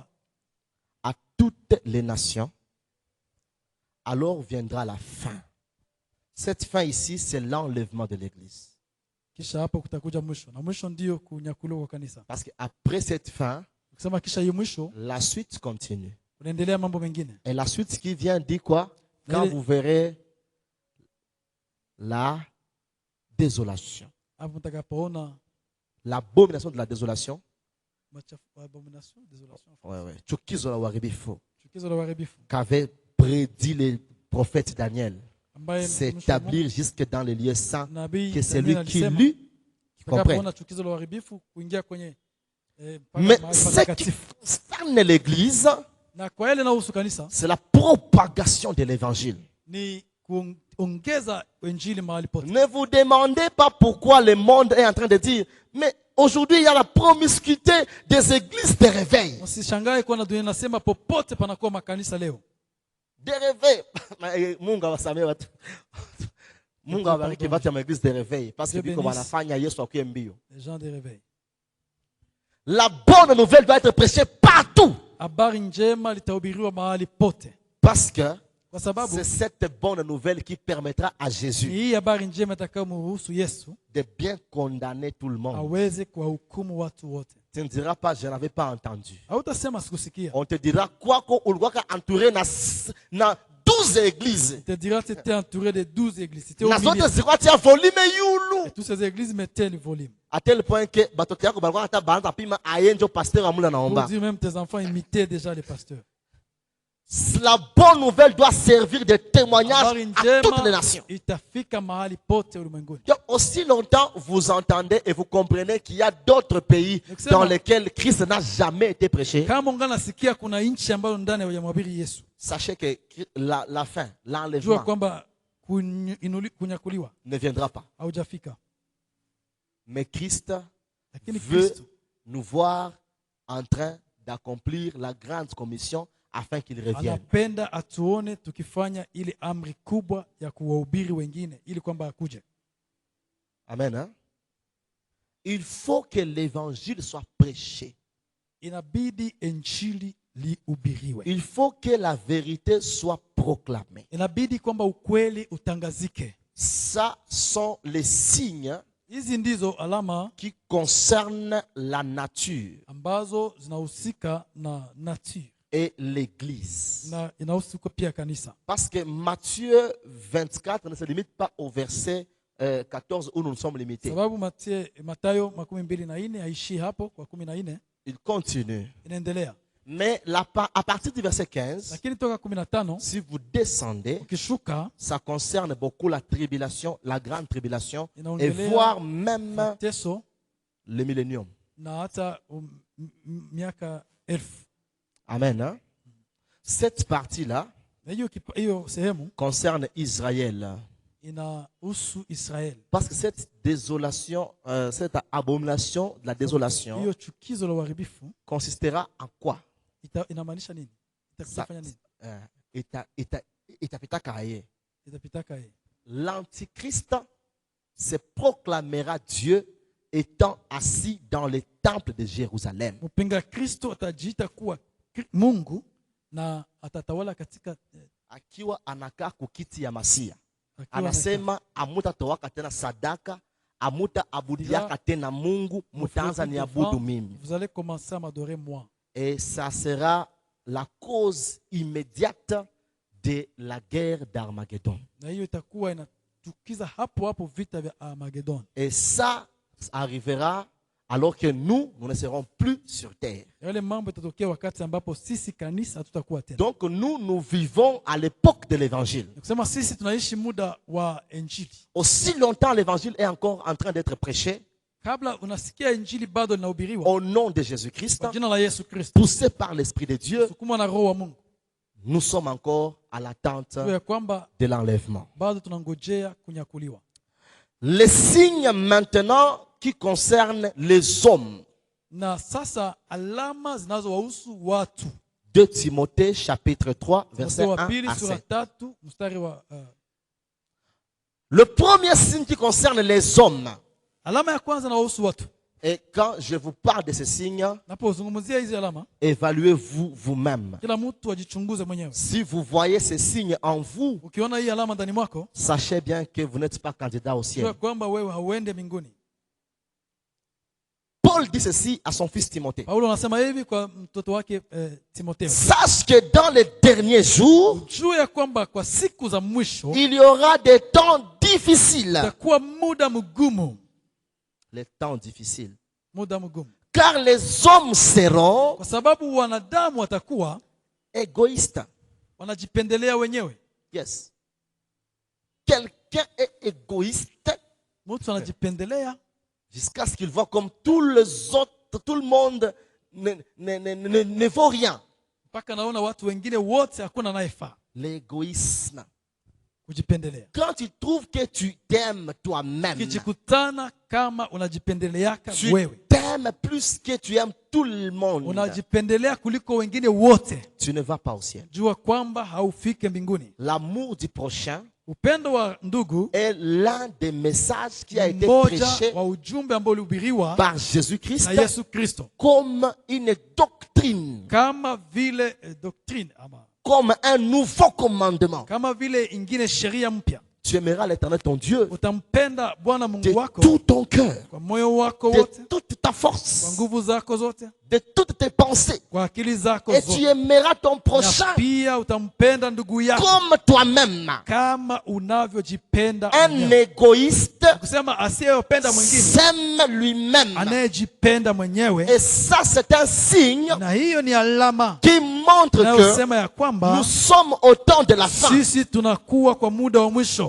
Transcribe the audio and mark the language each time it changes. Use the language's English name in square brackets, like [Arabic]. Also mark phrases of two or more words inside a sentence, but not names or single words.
[French] à toutes les nations. Alors viendra la fin. Cette fin ici, c'est l'enlèvement de l'église. [Swahili] kisha hapo kutakuja mwisho, na mwisho ndio kunyakuliwa kwa kanisa. [French] Parce qu'après cette fin, [Swahili] Ukisema kisha hii mwisho, [French] la suite continue. [Swahili] unaendelea mambo mengine. [French] Et la suite qui vient dit quoi? Quand vous verrez la désolation. [Swahili] Hapo mtakapoona [French] L'abomination de la désolation. abomination, désolation. Ouais. [Swahili] Chukizo la uharibifu. Chukizo la uharibifu. [French] Qu'avait prédit le prophète Daniel. [Swahili] Ambaye [French] S'établir jusque dans les lieux saints. [Swahili] nabii [French] Que celui Daniel qui [Swahili] alisema, [French] lut comprenne. [Swahili] utakapoona chukizo la uharibifu kuingia kwenye [French] Mais [Swahili] mahali [French] ce qui [Swahili] patakatifu. [French] concerne l'église, [Swahili] Na kwa yale inahusu kanisa [French] c'est la propagation de l'évangile. [Swahili] ni kuongeza injili mahali pote. [French] Ne vous demandez pas pourquoi le monde est en train de dire, mais aujourd'hui il y a la promiscuité des églises de réveil. [Swahili] Usishangae kuona dunia inasema popote panakuwa makanisa leo. [French] De réveil. [Swahili] Mungu awasamehe watu. Mungu awabariki watu wa [French] église de réveil parce que Dieu [Lingala] biko [French] bénisse. [Swahili] wanafanya Yesu akuwe mbio. [French] Les gens de réveil. La bonne nouvelle doit être prêchée partout [Swahili] Habari njema litahubiriwa mahali pote. [French] parce que [Swahili] Kwa sababu [French] c'est cette bonne nouvelle qui permettra à Jésus [Swahili] hii habari njema itakayomruhusu Yesu [French] de bien condamner tout le monde. [Swahili] aweze kuwahukumu watu wote. [French] Tu ne diras pas, je n'avais pas entendu. [Swahili] Hautasema sikusikia. [French] On te dira quoi qu'on entouré na 12 églises. On te dira que tu étais entouré de 12 églises. C'était au [Swahili] Na [French] milieu. [Swahili] zote zilikuwa tia volume yulu. [French] Et toutes ces églises mettaient le volume. À tel point que [Swahili] batoto yako balikuwa hata baanza pima ayenjo pasteur amula [French] Pour [Swahili] naomba. [French] dire même tes enfants imitaient déjà les pasteurs. La bonne nouvelle doit servir de témoignage [Swahili] Habari [French] à toutes les [Swahili] njema [French] nations. [Swahili] itafika mahali pote ulimwenguni. [French] Donc, aussi longtemps vous entendez et vous comprenez qu'il y a d'autres pays dans lesquels Christ n'a jamais été prêché, [Swahili] Kama unganasikia kuna nchi ambayo ndani hawajamhubiri Yesu, [French] sachez que la fin, [Swahili] jua [French] l'enlèvement [Swahili] kwamba kunyakuliwa [French] ne viendra pas. [Swahili] haujafika. [French] Mais Christ [Swahili] Lakini [French] veut [Swahili] Kristo [French] nous voir en train d'accomplir la grande commission afin qu'il revienne. [Swahili] anapenda atuone tukifanya ile amri kubwa ya kuwahubiri wengine ili kwamba akuje. [French] Amen. Hein? Il faut que l'évangile soit prêché. [Swahili] Inabidi injili lihubiriwe. [French] Il faut que la vérité soit proclamée. [Swahili] Inabidi kwamba ukweli utangazike. [French] Ça sont les signes [Swahili] Hizi ndizo alama [French] qui concernent la nature [Swahili] ambazo zinahusika na nature [French] et l'église. [Swahili] na inahusika pia kanisa. [French] Parce que Matthieu 24 ne se limite pas au verset 14 où nous sommes limités. [Swahili] Sababu Mathayo 24 haishii hapo kwa 14, [French] Il continue. [Swahili] inaendelea. [French] Mais à partir du verset 15, [Swahili] Lakini toka 15 [French] si vous descendez, [Swahili] ukishuka [French] ça concerne beaucoup la tribulation, la grande tribulation, et [Swahili] inaongelea [French] voire même [Swahili] mateso [French] le millénium. [Swahili] na hata miaka 1000. [French] Amen. Hein? Cette partie-là [Swahili] Na hiyo sehemu [French] concerne Israël. [Swahili] inahusu Israeli. [French] Parce que cette désolation, cette abomination de la désolation [Swahili] Hiyo chukizo la uharibifu [French] consistera en quoi? [Swahili] inamaanisha nini? Itakufanya nini? Itapitaka yeye. [French] L'antichrist se proclamera Dieu étant assis dans les temples de Jérusalem. [Swahili] Mpinga Kristo atajiita kuwa Mungu na atatawala katika Akiwa anakaa kukiti ya Masia. akiwa Anasema amuta towaka tena sadaka, amuta abudiaka tena Mungu, mutaanza ni abudu mimi. [French] Vous allez commencer à m'adorer moi. Et ça sera la cause immédiate de la guerre d'Armageddon. [Swahili] Na hiyo itakuwa inatukiza hapo hapo vita vya Armageddon. [French] Et ça arrivera alors que nous ne serons plus sur terre. [Swahili] Yale mambo itatokea wakati ambapo sisi kanisa hatutakuwa tena. [French] Donc nous vivons à l'époque de l'évangile. [Swahili] Kusema sisi tunaishi muda wa injili. [French] Aussi longtemps l'évangile est encore en train d'être prêché, [Swahili] Kabla unasikia injili bado linahubiriwa [French] au nom de Jésus-Christ, [Swahili] kwa jina la Yesu Kristo, [French] poussé par l'Esprit de Dieu, [Swahili] sukumwa na roho wa Mungu, [French] nous sommes encore à l'attente [Swahili] ya kwamba [French] de l'enlèvement. [Swahili] bado tunangojea kunyakuliwa. [French] Les signes maintenant qui concernent les hommes. [Swahili] Na sasa alama zinazowahusu watu. [French] 2 Timothée chapitre 3 verset 1 [Swahili] wa pili [French] à [Swahili] sura 7. 3 mstari wa [French] Le premier signe qui concerne les hommes, [Swahili] alama ya kwanza inawahusu watu. [French] et quand je vous parle de ces signes, [Swahili] Napozungumzia hizi alama, [French] évaluez-vous vous-même. [Swahili] kila mtu ajichunguze mwenyewe. [French] Si vous voyez ces signes en vous, [Swahili] Ukiona hii alama ndani mwako, [French] sachez bien que vous n'êtes pas candidat au ciel. [Swahili] jua kwamba wewe hauende mbinguni. [French] Paul dit ceci à son fils Timothée. [Swahili] Paulo anasema hivi kwa mtoto wake Timotheo. [French] Sache que dans les derniers jours, [Swahili] Jua ya kwamba kwa siku za mwisho [French] il y aura des temps difficiles. [Swahili] itakuwa muda mgumu, [French] Les temps difficiles. [Swahili] muda mgumu. [French] Car les hommes seront [Swahili] Kwa sababu wanadamu watakuwa [French] égoïstes. [Swahili] wanajipendelea wenyewe. [French] Yes. Quelqu'un est égoïste [Swahili] Mtu anajipendelea [French] jusqu'à ce qu'il voit comme tous les autres, tout le monde ne vaut rien. [Swahili] mpaka naona watu wengine wote hakuna anayefaa. [French] L'égoïsme. [Swahili] Kujipendelea. [French] Quand tu trouves que tu t'aimes toi-même, [Swahili] Ukijikutana kama unajipendeleaka [French] tu [Swahili] wewe, [French] t'aimes plus que tu aimes tout le monde, [Swahili] unajipendelea kuliko wengine wote, [French] tu ne vas pas au ciel. [Swahili] jua kwamba haufike mbinguni. [French] L'amour du prochain [Swahili] Upendo wa ndugu [French] est l'un des messages qui a été [Swahili] mmoja [French] prêché [Swahili] wa ujumbe ambao ulihubiriwa [French] par Jésus-Christ [Swahili] na Yesu Kristo [French] comme une doctrine, [Swahili] kama vile doctrine ama [French] comme un nouveau commandement. [Swahili] kama vile ingine sheria mpya. [French] Tu aimeras l'Éternel ton Dieu [Swahili] Utampenda Bwana [French] de [Swahili] Mungu wako [French] tout ton cœur, [Swahili] kwa moyo wako [French] de [Swahili] wote, [French] toute ta [Swahili] kwa [French] force, [Swahili] nguvu zako zote, [French] de toutes tes pensées. [Swahili] kwa akili zako [French] Et tu [Swahili] zote, [French] aimeras ton [Swahili] na [French] prochain [Swahili] pia utampenda ndugu yako [French] comme toi-même. [Swahili] kama unavyojipenda [French] Un [Swahili] mwenyewe. [French] égoïste [Swahili] Kusema asiyependa mwingine [French] s'aime lui-même. [Swahili] anayejipenda mwenyewe, [French] Et ça, c'est un signe [Swahili] na hiyo ni alama [French] qui montre que [Swahili] inayosema ya kwamba [French] nous sommes au temps de la fin. [Swahili] sisi tunakuwa kwa muda wa mwisho.